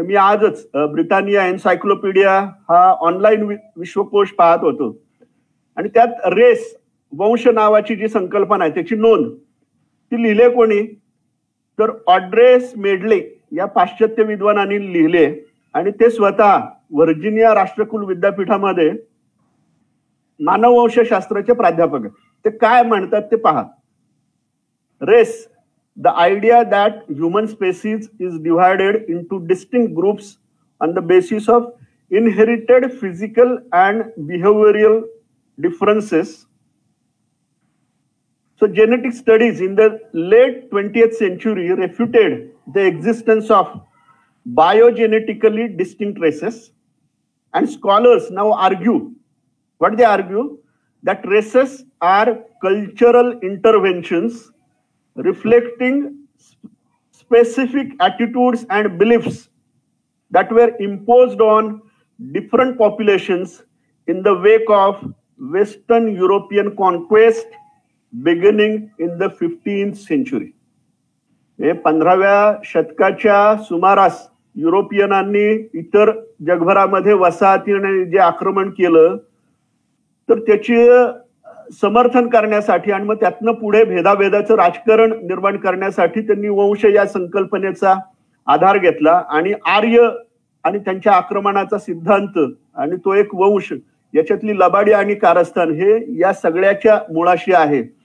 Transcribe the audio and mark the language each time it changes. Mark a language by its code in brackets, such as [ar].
[mr] मी आजच Britannia encyclopaedia हा online विश्वकोश पाहत होतो आणि त्यात रेस, वंश नावाची जी संकल्पना आहे त्याची नोंद ती लिहिले कोणी, तर ऑड्रेस मेडले या पाश्चात्य विद्वानांनी लिहिले आणि ते स्वतः व्हर्जिनिया राष्ट्रकुल विद्यापीठामध्ये मानववंशशास्त्राचे प्राध्यापक आहेत. ते काय म्हणतात ते पहा. [en] Race, the idea that human species is divided into distinct groups on the basis of inherited physical and behavioral differences. So genetic studies in the late 20th century refuted the existence of biogenetically distinct races, and scholars now argue, what they argue, that races are cultural interventions reflecting specific attitudes and beliefs that were imposed on different populations in the wake of Western European conquest beginning in the 15th century. [mr] हे 15व्या शतकाच्या सुमारास युरोपियनांनी इतर जगभरामध्ये वसाहतीने जे आक्रमण केलं तर त्याचे समर्थन करण्यासाठी आणि मग त्यातनं पुढे भेदाभेदाचं राजकारण निर्माण करण्यासाठी त्यांनी वंश या संकल्पनेचा आधार घेतला आणि आर्य आणि त्यांच्या आक्रमणाचा सिद्धांत आणि तो एक वंश याच्यातली लबाडी आणि कारस्थान हे या सगळ्याच्या मुळाशी आहे.